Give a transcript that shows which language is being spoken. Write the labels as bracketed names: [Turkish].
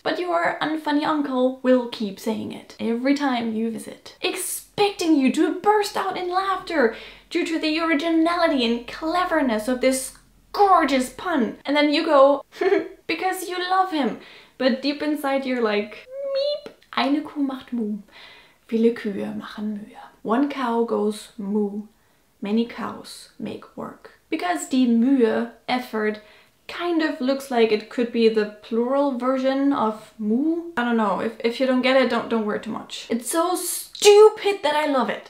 [English] But your unfunny uncle will keep saying it every time you visit, expecting you to burst out in laughter due to the originality and cleverness of this gorgeous pun. And then you go, because you love him. But deep inside you're like, meep. [German] Eine Kuh macht Muh, viele Kühe machen Mühe. [English] One cow goes moo, many cows make work. Because [German] die Mühe, [English] effort, kind of looks like it could be the plural version of moo. I don't know, if you don't get it, don't worry too much. It's so stupid that I love it.